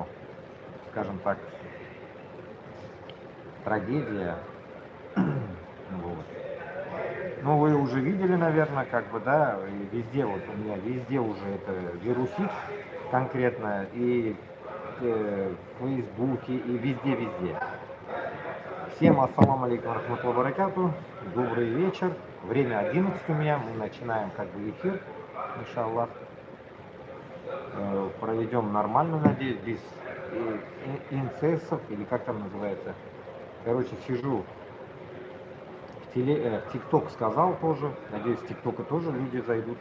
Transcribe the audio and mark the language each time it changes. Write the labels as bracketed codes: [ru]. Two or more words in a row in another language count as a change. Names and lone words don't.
[ru] Скажем так, трагедия. Вот. Ну, вы уже видели, наверное, как бы, да, и везде, вот у меня везде уже это вирусит конкретно, и в Фейсбуке, и везде-везде. [ar] Всем السلام عليكم ورحمة الله وبركاته. [ru] Добрый вечер. Время 11 у меня, мы начинаем как бы эфир, [ar] إن شاء الله. [ru] Проведем нормально, надеюсь, без инцессов, или как там называется. Короче, сижу в ТикТок сказал тоже, надеюсь, в ТикТока тоже люди зайдут.